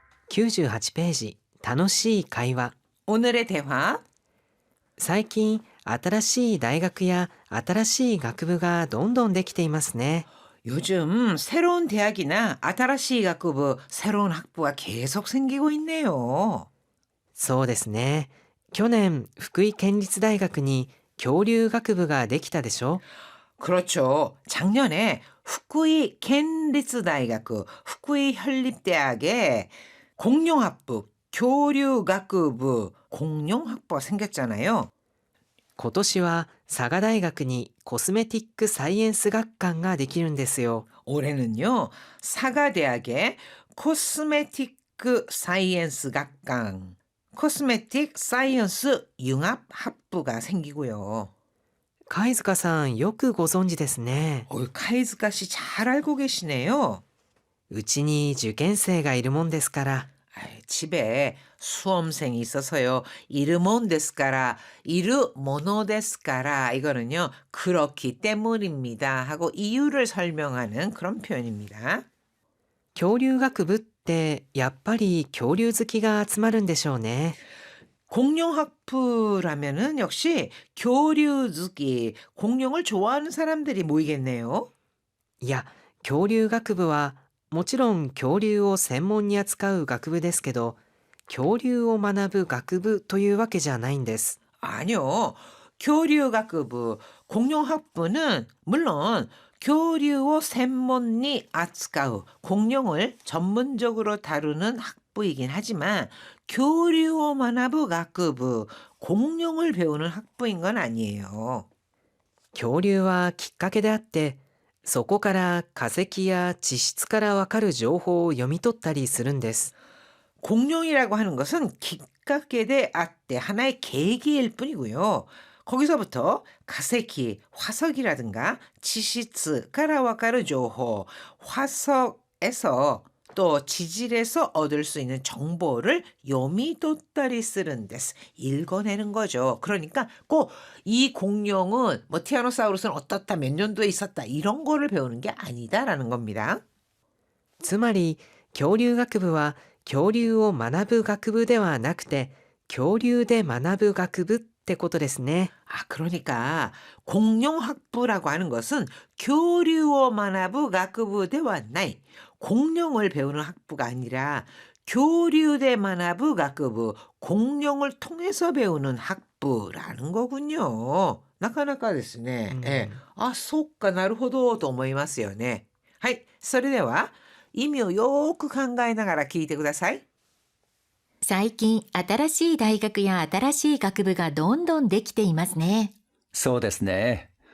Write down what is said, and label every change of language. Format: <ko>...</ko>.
<ja>98ページ、楽しい会話。</ja> <ko>오늘의 대화.</ko> <ja>最近新しい大学や新しい学部がどんどんできていますね。</ja> <ko>요즘 새로운 대학이나</ko> <ja>新しい学部,</ja> <ko>새로운 학부가 계속 생기고 있네요.</ko> <ja>そうですね。去年福井県立大学に恐竜学部ができたでしょ。</ja> <ko>그렇죠. 작년에 후쿠이 켄리츠다이가쿠, 후쿠이 현립대학에 공룡학부, 교류학부, 공룡학부가 생겼잖아요.</ko> <ja>今年は佐賀大学にコスメティックサイエンス学館ができるんですよ。</ja> <ko>올해는요, 사가대학에 코스메틱 사이언스学館, 코스메틱 사이언스 융합학부가 생기고요.</ko> <ja>貝塚さんよくご存知ですね。</ja> <ko>카이즈가 씨 잘 알고 계시네요.</ko> <ja>うちに受験生がいるもんですから。</ja> <ko>집에 수험생이 있어서요.</ko> <ja>이르몬 데스까라, 이르모노 데스까라</ja> <ko>이거는요. 그렇기 때문입니다 하고 이유를 설명하는 그런 표현입니다.</ko> <ja>恐竜学部ってやっぱり恐竜好きが集まるんでしょうね。</ja> <ko>공룡학부라면은 역시 교류즈기, 공룡을 좋아하는 사람들이 모이겠네요.</ko> <ja>いや、恐竜学部はもちろん恐竜を専門に扱う学部ですけど、恐竜を学ぶ学部というわけじゃないんです。</ja> <ko>아니요. 교류학부, 공룡학부는 물론</ko> <ja>교류を 専門に 扱う,</ja> <ko>공룡을 전문적으로 다루는 학부이긴 하지만</ko> <ja>교류を 学ぶ 学部,</ja> <ko>공룡을 배우는 학부인 건 아니에요.</ko> <ja>恐竜はきっかけであって、そこから化石や地質からわかる情報を読み取ったりするんです。</ja> <ko>공룡이라고 하는 것은 기깎게 아때 하나의 계기일 뿐이고요. 거기서부터 가세키, 화석이라든가 지시츠, 가라와카르 조호, 화석에서 또 지질에서 얻을 수 있는 정보를</ko> <ja>요미도따리 쓰는 데스,</ja> <ko>읽어내는 거죠. 그러니까 꼭 이 공룡은 뭐 티라노사우루스는 어떻다, 몇 년도에 있었다 이런 거를 배우는 게 아니다라는 겁니다.</ko> <ja>つまり恐竜学部は恐竜を学ぶ学部ではなくて、恐竜で学ぶ学部ってことですね。</ja> <ko>그러니까 공룡학부라고 하는 것은</ko> <ja>교류を 学ぶ 学部ではない.</ja> <ko>공룡을 배우는 학부가 아니라</ko> <ja>교류대 学ぶ 学部,</ja> <ko>공룡을 통해서 배우는 학부라는 거군요.</ko> <ja>なかなかですね。そうか、なるほどと思いますよね。はい、それでは意味をよく考えながら聞いてください。最近新しい大学や新しい学部がどんどんできていますね。そうですね。</ja>